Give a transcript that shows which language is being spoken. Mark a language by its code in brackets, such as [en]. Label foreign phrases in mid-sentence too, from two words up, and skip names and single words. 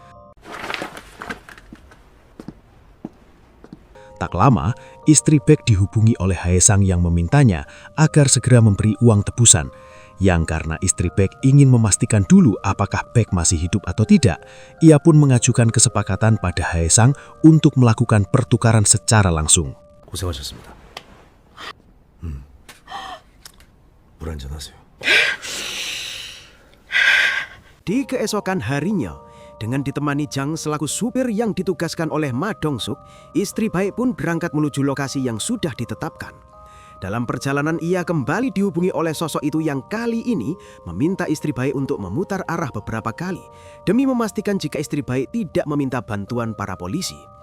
[id] Tak lama, istri Baek dihubungi oleh Haesang yang memintanya agar segera memberi uang tebusan. Yang karena istri Baek ingin memastikan dulu apakah Baek masih hidup atau tidak, ia pun mengajukan kesepakatan pada Haesang untuk melakukan pertukaran secara langsung. [ko] 고생하셨습니다. 물 한잔 하세요. [id] Di keesokan harinya, dengan ditemani Jang selaku supir yang ditugaskan oleh Ma Dongsuk, istri Baek pun berangkat menuju lokasi yang sudah ditetapkan. Dalam perjalanan ia kembali dihubungi oleh sosok itu yang kali ini meminta istri Baek untuk memutar arah beberapa kali demi memastikan jika istri Baek tidak meminta bantuan para polisi.